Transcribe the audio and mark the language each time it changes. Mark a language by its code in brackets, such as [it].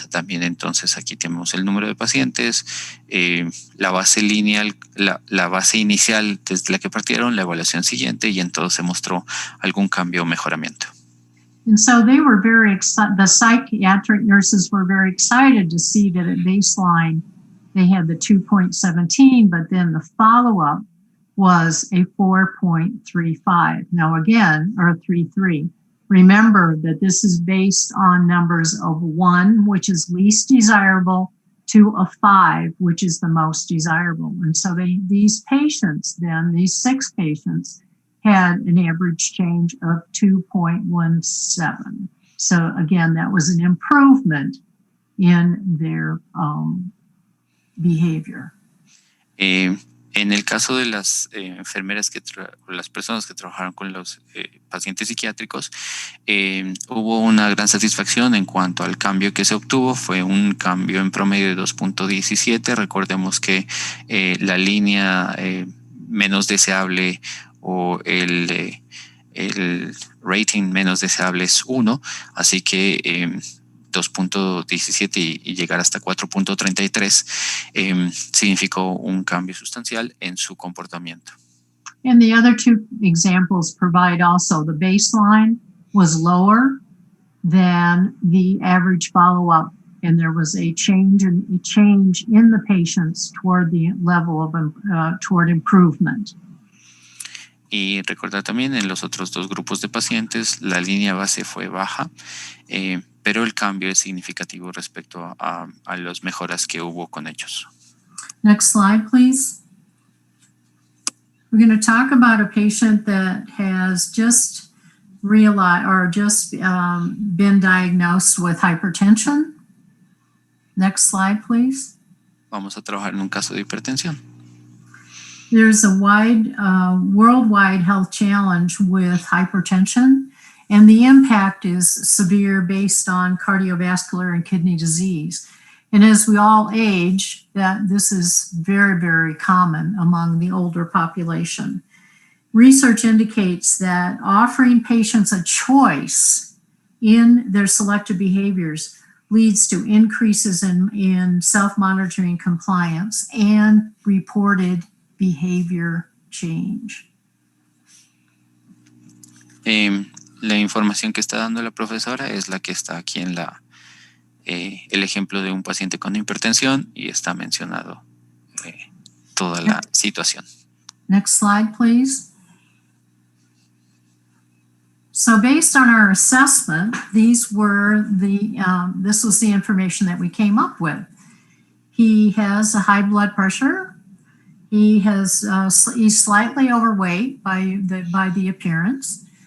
[es] También, entonces, aquí tenemos el número de pacientes, la base lineal, la base inicial desde la que partieron, la evaluación siguiente, y en todo se mostró algún cambio o mejoramiento. [en] And so they were very excited. The psychiatric nurses were very excited to see that at baseline they had the 2.17, but then the follow-up was a 4.35. Now again, or 3.3. Remember that this is based on numbers of 1, which is least desirable, to a 5, which is the most desirable. And so these patients then, these 6 patients, had an average change of 2.17. So again, that was an improvement in their behavior. [es] En el caso de las enfermeras las personas que trabajaron con los pacientes psiquiátricos, hubo una gran satisfacción en cuanto al cambio que se obtuvo. Fue un cambio en promedio de 2.17. Recordemos que la línea menos deseable o el rating menos deseable es 1, así que 2.17 y llegar hasta 4.33 significó un cambio sustancial en su comportamiento. [en] And the other two examples provide also the baseline was lower than the average follow-up, and there was a change in the patients toward the level of toward improvement. [es] Y recordar también en los otros dos grupos de pacientes la línea base fue baja, pero el cambio es significativo respecto a las mejoras que hubo con ellos. [en] Next slide, please. We're going to talk about a patient that has just realized or just been diagnosed with hypertension. Next slide, please. [es] Vamos a trabajar en un caso de hipertensión. [en] There's a worldwide health challenge with hypertension, and the impact is severe based on cardiovascular and kidney disease. And as we all age, this is very, very common among the older population. Research indicates that offering patients a choice in their selective behaviors leads to increases in self-monitoring compliance and reported behavior change. [es] La información que está dando la profesora es la que está aquí en el ejemplo de un paciente con hipertensión, y está mencionado toda la situación. [en] Next slide, please. So based on our assessment, this was the information that we came up with. He has a high blood pressure. He's slightly overweight by the appearance.